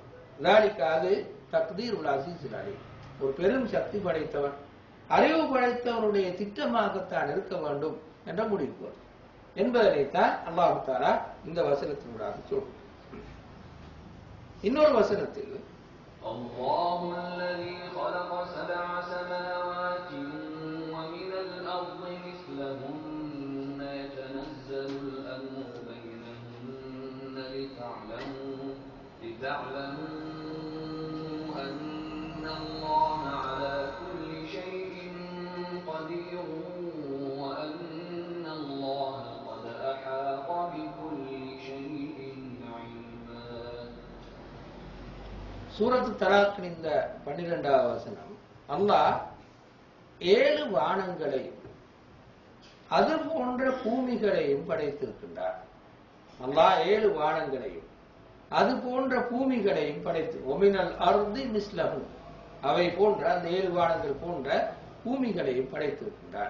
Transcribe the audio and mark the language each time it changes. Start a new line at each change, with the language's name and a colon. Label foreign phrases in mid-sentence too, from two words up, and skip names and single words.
Tamil: ذلك அது
Arabic: تقدير العزيز العليم,
Tamil: ஒரு பெரும் சக்தி படைத்தவன், அறிவு படைத்தவனுடைய திட்டமாகத்தான் இருக்க வேண்டும் என்ற முடிவுக்கு வரும் என்பதனைத்தான்
Arabic: الله تعالى
Tamil: இந்த வசனத்தினூடாக சொல்றார். இன்னொரு வசனத்தில்
Arabic: الله الذي خلق سبع سماوات ومن الأرض مثلهن يتنزل الأمر بينهن لتعلموا أن الله على كل شيء قدير وأن الله قد أحاط بكل شيء علما.
Tamil: சூரத்து தலாக்கின் இந்த 12வது வசனம் அல்லாஹ் 7 வானங்களையும் அது போன்ற பூமிகளையும் படைத்திருக்கின்றார். அல்லாஹ் 7 வானங்களையும் அது போன்ற பூமிகளையும் படைத்து
Arabic: ومن الأرض مثله
Tamil: அவை போன்ற அந்த 7 வானங்கள் போன்ற பூமிகளையும் படைத்திருக்கின்றார்.